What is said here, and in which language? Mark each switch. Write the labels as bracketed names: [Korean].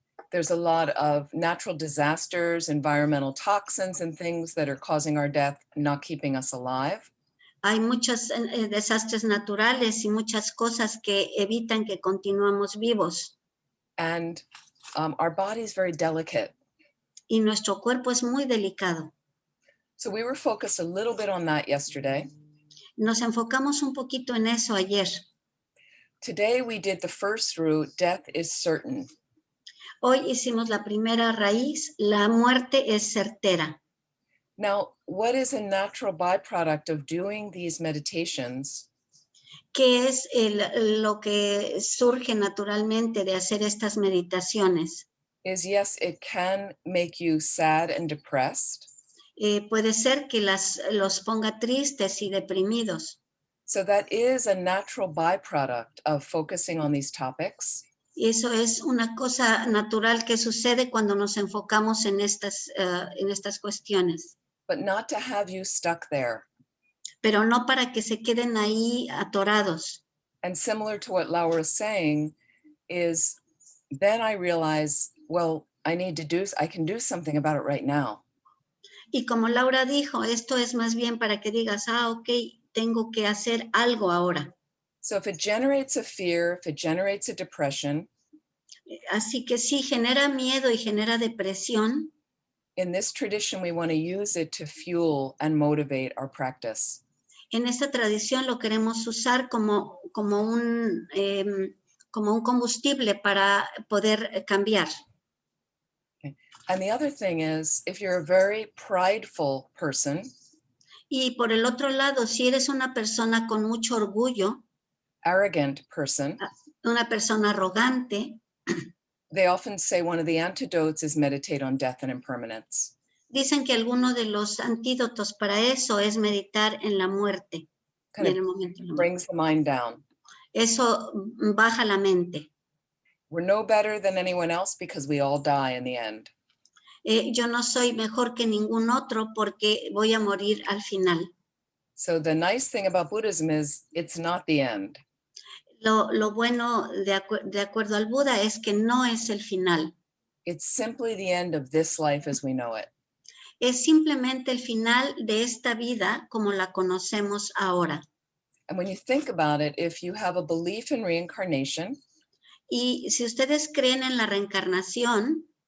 [English] There's a lot of natural disasters, environmental toxins, and things that are causing our death, not keeping us alive. [Spanish] Hay muchos desastres naturales y muchas cosas que evitan que continuemos vivos. [English] And our body is very delicate. [Spanish] Y nuestro cuerpo es muy delicado. [English] So we were focused a little bit on that yesterday. [Spanish] Nos enfocamos un poquito en eso ayer. [English] Today we did the first root, death is certain. [Spanish] Hoy hicimos la primera raíz, la muerte es certera. [English] Now, what is a natural byproduct of doing these meditations? [Spanish] ¿Qué es lo que surge naturalmente de hacer estas meditaciones? [English] Is yes, it can make you sad and depressed. [Spanish] Puede ser que los ponga tristes y deprimidos. [English] So that is a natural byproduct of focusing on these topics. [Spanish] Y eso es una cosa natural que sucede cuando nos enfocamos en estas cuestiones. [English] But not to have you stuck there. [Spanish] Pero no para que se queden ahí atorados. [English] And similar to what Laura is saying is, then I realize, well, I can do something about it right now. [Spanish] Y como Laura dijo, esto es más bien para que digas, ok, tengo que hacer algo ahora. [English] So if it generates a fear, if it generates a depression, [Spanish] Así que sí, genera miedo y genera depresión. [English] in this tradition, we want to use it to fuel and motivate our practice. [Spanish] En esta tradición lo queremos usar como un combustible para poder cambiar. [English] Okay. And the other thing is, if you're a very prideful person, [Spanish] Y por el otro lado, si eres una persona con mucho orgullo, [English] arrogant person, [Spanish] una persona arrogante, [English] they often say one of the antidotes is meditate on death and impermanence. [Spanish] dicen que alguno de los antídotos para eso es meditar en la muerte. [English] Kind [Spanish] En [English] of [Spanish] el momento de la muerte. [English] brings the mind down. [Spanish] Eso baja la mente. [English] We're no better than anyone else because we all die in the end. [Spanish] Yo no soy mejor que ningún otro porque voy a morir al final. [English] So the nice thing about Buddhism is it's not the end. [Spanish] Lo bueno de acuerdo al Buda es que no es el final. [English] It's simply the end of this life as we know it. [Spanish] Es simplemente el final de esta vida como la conocemos ahora. [English] And when you think about it, if you have a belief in reincarnation, [Spanish] Y si ustedes creen en la reencarnación,